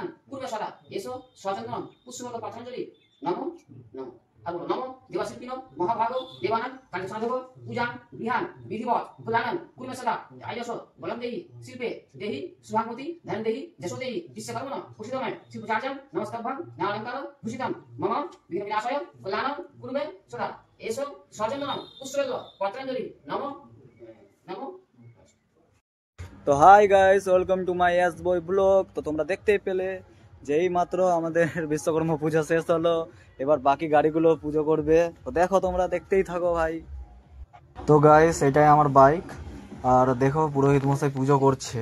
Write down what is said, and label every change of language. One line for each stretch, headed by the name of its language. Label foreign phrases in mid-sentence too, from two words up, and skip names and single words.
Sanskrit: पूर्ण सदा एषो स्वचंदनं पुष्पल पत्रांजलि नमो नमो और नमो देवशिल्पिनो महाभागो देवानां कार्य पूजा विहान विधिवत कल्याणम पूर्ण सदा आयुर्यशो बलम देहि शिल्पे देहि शुभां मोति धन देहि यशो देहि विश्वकर्मा पुष्पमे शिवचार्यं नमस्कारं नानालंकार भूषितं मम दीन विनाशाय कल्याणम पूर्ण सदा एषो स्वचंदनं पुष्पल पत्रांजलि नमो नमो।
English: তো hi guys, welcome to my S boy blog.
Bangla: তো তোমরা দেখতেই পেলে যে এই মাত্র আমাদের বিশ্বকর্মা পূজা শেষ হলো, এবার বাকি গাড়িগুলো পুজো করবে। তো দেখো, তোমরা দেখতেই থাকো ভাই। তো গাইস, এটাই আমার বাইক, আর দেখো পুরোহিত মশাই পুজো করছে।